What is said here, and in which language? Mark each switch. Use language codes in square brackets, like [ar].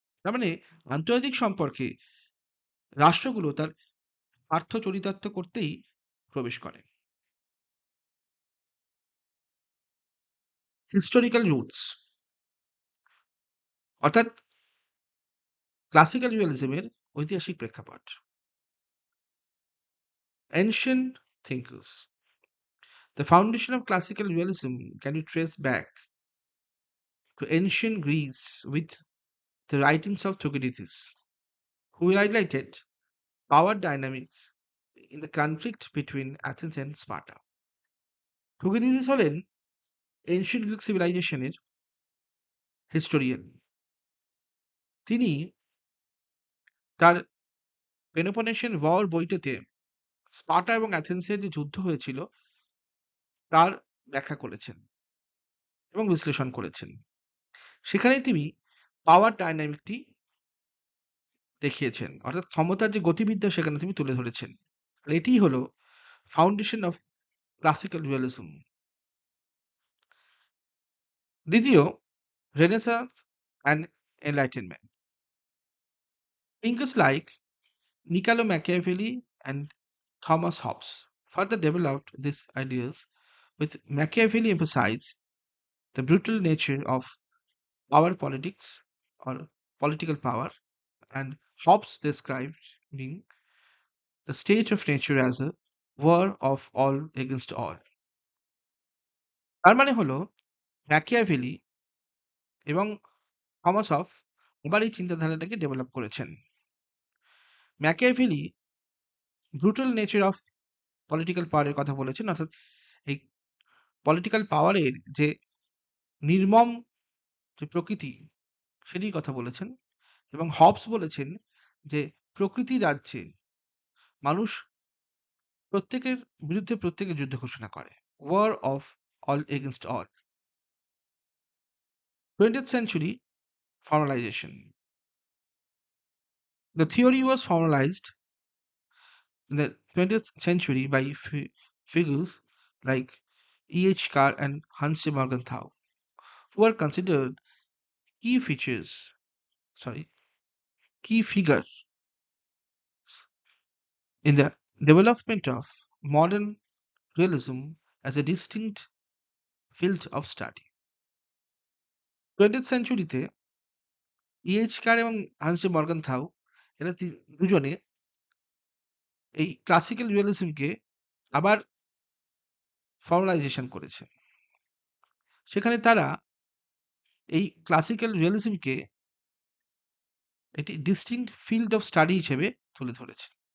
[bn] তার মানে আন্তর্জাতিক সম্পর্কে রাষ্ট্রগুলো তার স্বার্থ চরিতার্থ করতেই প্রবেশ করে। হিস্টোরিক্যাল রুটস অর্থাৎ ক্লাসিক্যাল রিয়ালিজমের ঐতিহাসিক প্রেক্ষাপট। [en] Ancient thinkers. The foundation of classical realism can be traced back to ancient Greece with the writings of Thucydides, who highlighted power dynamics in the conflict between Athens and Sparta. [bn] Thucydides হলেন ancient Greek সিভিলাইজেশনের historian. তিনি তার Peloponnesian war বইটিতে Sparta এবং অ্যাথেন্সের যে যুদ্ধ হয়েছিল তার ব্যাখ্যা করেছেন এবং বিশ্লেষণ করেছেন। সেখানে তিনি পাওয়ার ডায়নামিকটি দেখিয়েছেন অর্থাৎ ক্ষমতার যে গতিবিদ্যা সেখানে তিনি তুলে ধরেছেন। আর এটিই হলো [en] Foundation of classical realism. দ্বিতীয়, Renaissance and Enlightenment. Thinkers like Niccolo Machiavelli and Thomas Hobbes further developed these ideas, with Machiavelli emphasized the brutal nature of power politics or political power, and Hobbes describing the state of nature as a war of all against all. [bn] তার মানে হলো Machiavelli এবং Thomas হব আবার এই চিন্তাধারাটাকে develop করেছেন। Machiavelli brutal nature of political পাওয়ারের কথা বলেছেন অর্থাৎ এই পলিটিক্যাল পাওয়ারের যে নির্মম যে প্রকৃতি সেটির কথা বলেছেন এবং হবস বলেছেন যে প্রকৃতি রাজ্যে মানুষ প্রত্যেকের বিরুদ্ধে প্রত্যেকে যুদ্ধ ঘোষণা করে। [en] War of all against all. 20th century formalization. The theory was formalized in the 20th century by figures like E.H. Carr and Hans de Morgenthau, who are considered key features, sorry, key figures in the development of modern realism as a distinct field of study. [bn] 20th সেঞ্চুরিতে EH কার এবং Hans মর্গানথাউ এরা দুজনে এই classical রিয়েলিজমকে আবার ফর্মালাইজেশন করেছে। সেখানে তারা এই classical রিয়েলিজমকে একটি [en] distinct field of study [bn] হিসেবে তুলে ধরেছে।